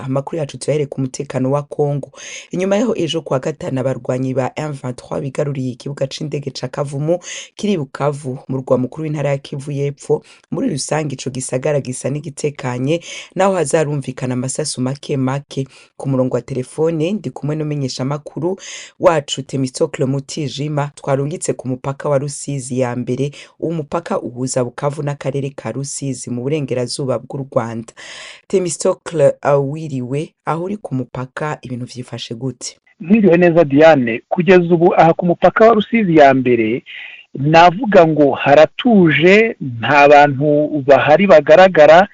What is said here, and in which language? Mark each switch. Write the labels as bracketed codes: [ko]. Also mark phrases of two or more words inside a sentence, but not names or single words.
[rn] Amakuru yacu tuyahere ku mutekano wa Kongo. Inyuma yaho ejo kwa gatanu abarwanyi ba M23 bigaruriye ikibuga c'indege ca Kavumu kiri Bukavu mu rwa mukuru w'intara ya Kivu y'Epfo, muri rusangi ico gisagara gisa n'igitekanye, naho hazarumvikana amasasu make. Ku murongo wa telefone ndi kumwe n'umenyesha makuru wacu Temistokle Mutijima. Twarungitse ku mupaka wa Rusizi ya mbere, umupaka uhuza Bukavu n'akarere ka Rusizi mu burengerazuba bw'u Rwanda. Temistokle, wiriwe, aho uri ku mupaka ibintu vyifashe gute? Mwiriwe neza Diane. Kugeza ubu aha ku mupaka wa Rusizi ya mbere navuga ngo haratuje, nta bantu bahari bagaragara.